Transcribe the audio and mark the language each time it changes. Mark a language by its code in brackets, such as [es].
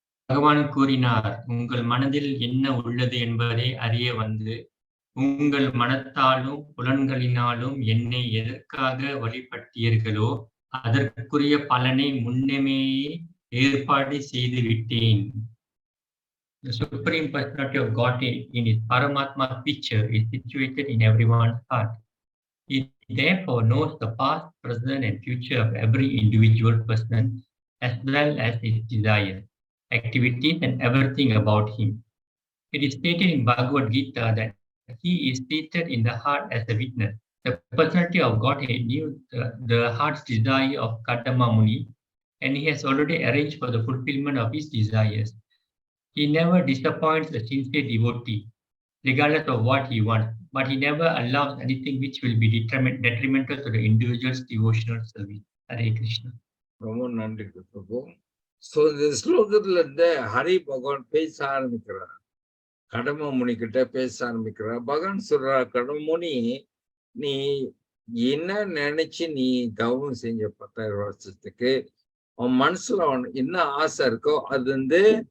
[ta] பகவான் கூறினார், உங்கள் மனதில் என்ன உள்ளது என்பதை அறிய வந்து உங்கள் மனத்தாலும் புலன்களினாலும் என்னை எதற்காக வழிபட்டீர்களோ அதற்குரிய பலனை முன்னமே ஏற்பாடு செய்து விட்டேன். [en] The Supreme Personality of Godhead in His Paramatma picture is situated in everyone's heart. He therefore knows the past, present, and future of every individual person, as well as his desires, activities, and everything about him. It is stated in Bhagavad Gita that he is seated in the heart as a witness. The personality of Godhead knew the heart's desire of Kadama Muni, and he has already arranged for the fulfillment of his desires. He never disappoints a sincere devotee, regardless of what he wants, but he never allows anything which will be detrimental to the individual's devotional service. Hare Krishna. [ta] ரொம்ப நன்றி பிரபு. So இந்த ஸ்லோகத்துல ஹரி பகவான் பேச ஆரம்பிக்கிறார். கடம முனி கிட்ட பேச ஆரம்பிக்கிறார். பகவான் சொல்றார், கடம முனி, நீ என்ன நினைச்சு நீ தவம் செஞ்ச 10,000 வருஷத்துக்கு உன் மனசுல என்ன ஆசை இருக்கோ அது